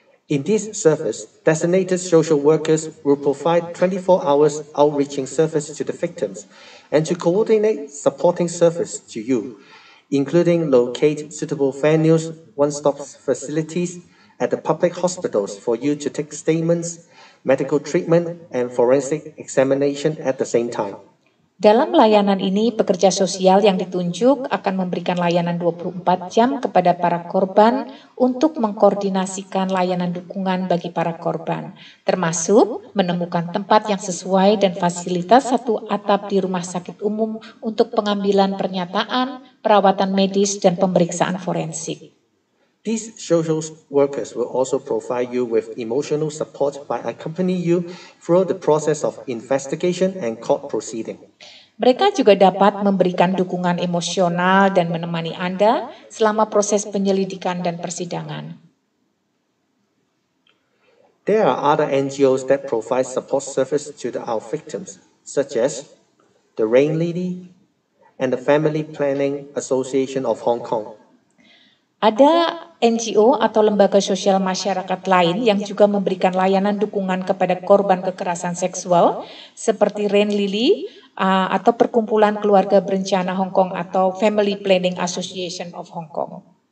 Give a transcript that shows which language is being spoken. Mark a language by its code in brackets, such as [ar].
[en] In this service, designated social workers will provide 24 hours outreaching service to the victims and to coordinate supporting service to you, including locate suitable venues, one-stop facilities at the public hospitals for you to take statements, medical treatment, and forensic examination at the same time. [id] Dalam layanan ini, pekerja sosial yang ditunjuk akan memberikan layanan 24 jam kepada para korban untuk mengkoordinasikan layanan dukungan bagi para korban, termasuk menemukan tempat yang sesuai dan fasilitas satu atap di rumah sakit umum untuk pengambilan pernyataan, perawatan medis, dan pemeriksaan forensik. [en] These social workers will also provide you with emotional support by accompanying you through the process of investigation and court proceeding. [id] Mereka juga dapat memberikan dukungan emosional dan menemani Anda selama proses penyelidikan dan persidangan. [en] There are other NGOs that provide support service to our victims, such as the Rain Lily and the Family Planning Association of Hong Kong. [id] Ada NGO atau lembaga sosial masyarakat lain yang juga memberikan layanan dukungan kepada korban kekerasan seksual seperti Rain Lily atau Perkumpulan Keluarga Berencana Hong Kong atau Family Planning Association of Hong Kong.